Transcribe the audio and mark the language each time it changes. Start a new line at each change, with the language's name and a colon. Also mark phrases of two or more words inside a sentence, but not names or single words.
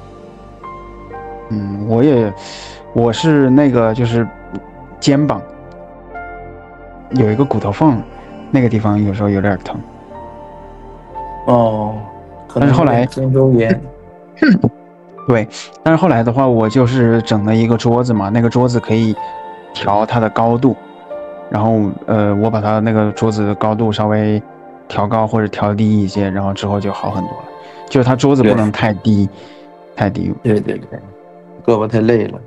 Chinese: 我是那個就是肩膀有一個骨頭縫，那個地方有時候有點疼。但是後來肩周炎。對，但是後來的話，我就是整了一個桌子嘛，那個桌子可以調它的高度。然後我把它那個桌子的高度稍微調高或者調低一些，然後之後就好很多了。就是它桌子不能太低，太低。對，胳膊太累了。